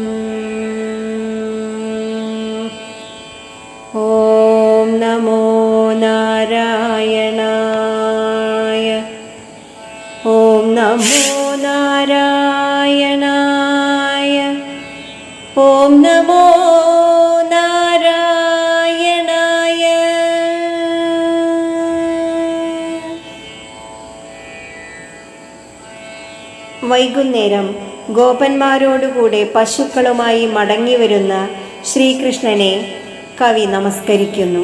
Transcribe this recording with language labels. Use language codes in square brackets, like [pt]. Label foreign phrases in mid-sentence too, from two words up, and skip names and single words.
[sa] ॐ नमो नारायणाय। ॐ नमो नारायणाय। ॐ नमो നാരായണായ. [ml] വൈകുന്നേരം ഗോപന്മാരോടുകൂടെ പശുക്കളുമായി മടങ്ങിവരുന്ന ശ്രീകൃഷ്ണനെ കവി നമസ്കരിക്കുന്നു.